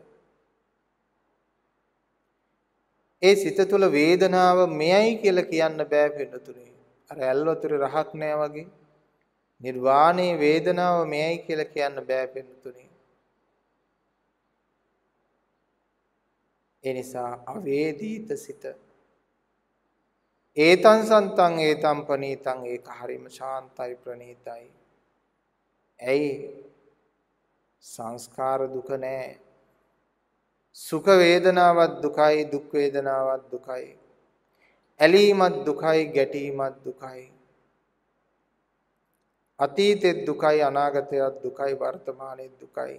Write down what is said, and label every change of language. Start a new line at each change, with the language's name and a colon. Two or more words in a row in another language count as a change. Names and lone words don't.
Sinhala: ඒ සිත තුල වේදනාව මෙයයි කියලා කියන්න බෑ පින්නතුනේ. අර ඇල්වතුරේ රහක් නෑ වගේ. නිර්වාණේ වේදනාව මෙයයි කියලා කියන්න බෑ පින්නතුනේ. ඒ නිසා අවේදීත සිත.
Pali: ඒතං සන්තං ඒතං පනීතං
Sinhala: ඒක හරිම ශාන්තයි ප්‍රණීතයි. ඇයි සංස්කාර දුක නෑ. සුඛ වේදනාවක් දුකයි, දුක් වේදනාවක් දුකයි. ඇලීමත් දුකයි, ගැටීමත් දුකයි. අතීතෙත් දුකයි, අනාගතයත් දුකයි, වර්තමානයේත් දුකයි.